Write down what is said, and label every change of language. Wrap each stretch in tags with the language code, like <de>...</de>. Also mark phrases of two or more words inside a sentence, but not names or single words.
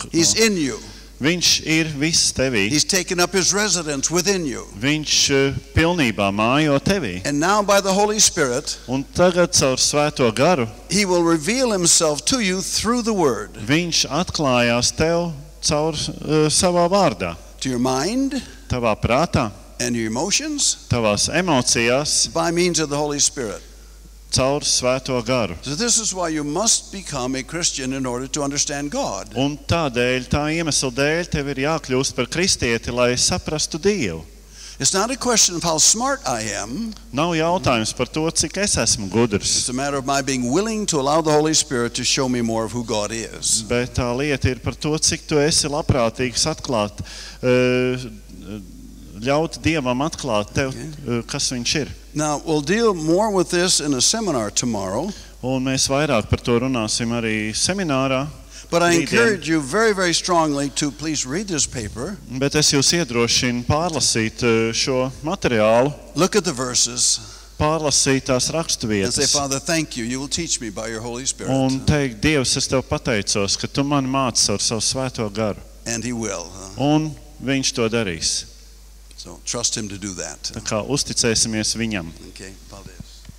<en>He's in you.</en> <lv>Viņš ir viss tevī.</lv> <en>He's taken up his residence within you.</en> <lv>Viņš pilnībā mājo tevī.</lv> <en>And now by the Holy Spirit,</en> <lv>Un tagad caur svēto garu</lv> <en>he will reveal himself to you through the Word.</en> <lv>viņš atklājās tev caur savā vārdā.</lv> <en>To your mind</en> <lv>Tavā prātā,</lv> <en>and your emotions</en> <lv>tavās emocijās,</lv> <en>by means of the Holy Spirit.</en> <lv>caur svēto garu.</lv> <en>So this is why you must become a Christian in order to understand God.</en> <lv>Un tādēļ, tā iemesla dēļ, tev ir jākļūst par kristieti, lai saprastu Dievu.</lv> <en>It's not a question of how smart I am.</en> <lv>Nav jautājums par to, cik es esmu gudrs,</lv> <en>It's a matter of my being willing to allow the Holy Spirit to show me more of who God is.</en> <lv>bet tā lieta ir par to, cik tu esi labprātīgs atklāt, ļaut Dievam atklāt tev, kas viņš ir.</lv> <en>Now, we'll deal more with this in a seminar tomorrow,</en> <lv>Un mēs vairāk par to runāsim arī seminārā.</lv> <en>but I</en> <lv>Rītdien.</lv> <en>encourage you very, very strongly to please read this paper,</en> <lv>Bet es jūs iedrošinu pārlasīt šo materiālu,</lv> <en>look at the verses,</en> <lv>pārlasīt tās</lv> <en>and say,</en> <lv>raksturvietas</lv> <en>Father, thank you. You will teach me by your Holy Spirit.</en> <lv>un teikt, Dievs, es tev pateicos, ka tu mani māci ar savu svēto garu.</lv> <en>And he will.</en> <lv>Un viņš to darīs.</lv> <en>So trust him to do that.</en> <lv>Tā kā uzticēsimies viņam. Okay, paldies.</lv>